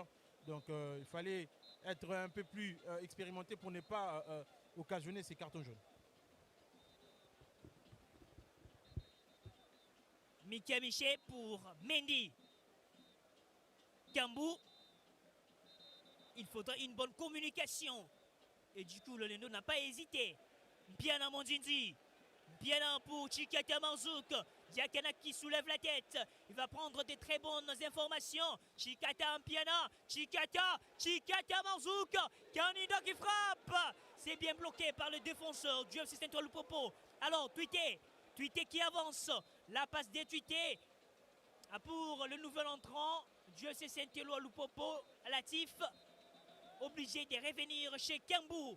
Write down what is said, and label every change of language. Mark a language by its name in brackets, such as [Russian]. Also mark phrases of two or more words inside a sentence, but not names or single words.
[French] Donc il fallait être un peu plus expérimenté pour ne pas occasionner ces cartons jaunes. Mika Miché pour Mendy. Kambou. Il faudra une bonne communication. Et du coup, le Lendo n'a pas hésité. Biana Mondindi. Biana pour Chikata Marzouk. Diakana qui soulève la tête. Il va prendre des très bonnes informations. Chikata Ampiana. Chikata Marzouk. Kanida qui frappe. C'est bien bloqué par le défenseur du FC Central Lupopo. Alors, Tweeté qui avance. La passe détuitée pour le nouvel entrant du FC Saint-Éloi Lupopo, Latif, obligé de revenir chez Kambou.